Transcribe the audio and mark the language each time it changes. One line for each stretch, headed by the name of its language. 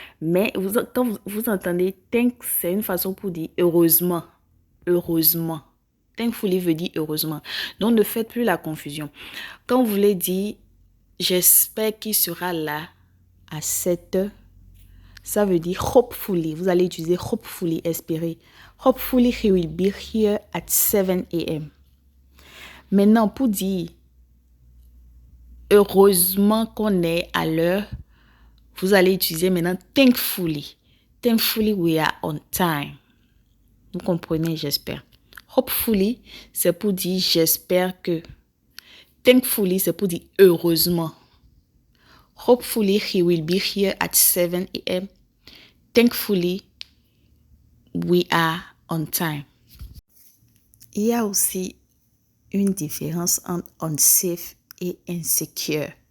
French: Mais quand vous entendez thanks, c'est une façon pour dire heureusement. Heureusement. Thankfully veut dire heureusement. Donc, ne faites plus la confusion. Quand vous voulez dire j'espère qu'il sera là à 7 heures, ça veut dire hopefully. Vous allez utiliser hopefully, espérer.
English: Hopefully he will be here at 7 a.m.
French: Maintenant, pour dire heureusement qu'on est à l'heure, vous allez utiliser maintenant thankfully.
English: Thankfully we are on time.
French: Vous comprenez, j'espère. Hopefully, c'est pour dire j'espère que. Thankfully, c'est pour dire heureusement.
English: Hopefully, he will be here at 7 a.m. Thankfully, we are on time.
French: Il y a aussi une différence entre unsafe et insecure.